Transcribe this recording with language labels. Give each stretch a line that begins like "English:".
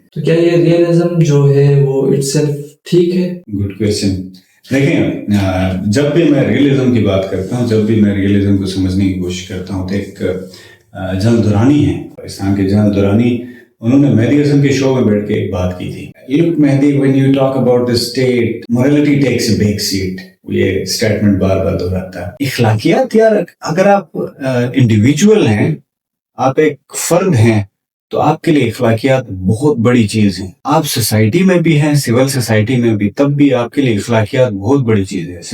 Urdu: تو کیا یہ ریئلزم جو ہے وہ اٹ سیلف ٹھیک ہے؟ Good question. دیکھیں, جب بھی میں ریئلزم کی بات کرتا ہوں, جب بھی میں ریئلزم کو سمجھنے کی کوشش کرتا ہوں, تو ایک جنرل دورانی ہے پاکستان کے, جنرل دورانی, انہوں نے مہدی حسن کے شو میں بیٹھ کے ایک بات کی تھی.
English: Look Mehdi, when you talk about the state, morality takes a big seat.
Urdu: یہ اسٹیٹمنٹ بار بار دہراتا ہے. اخلاقیات یار, اگر آپ انڈیویجول ہیں, آپ ایک فرد ہیں, تو آپ کے لیے اخلاقیات بہت بڑی چیز ہیں. آپ سوسائٹی میں بھی ہیں, سول سوسائٹی میں بھی, تب بھی آپ کے لیے اخلاقیات بہت بڑی چیز ہے.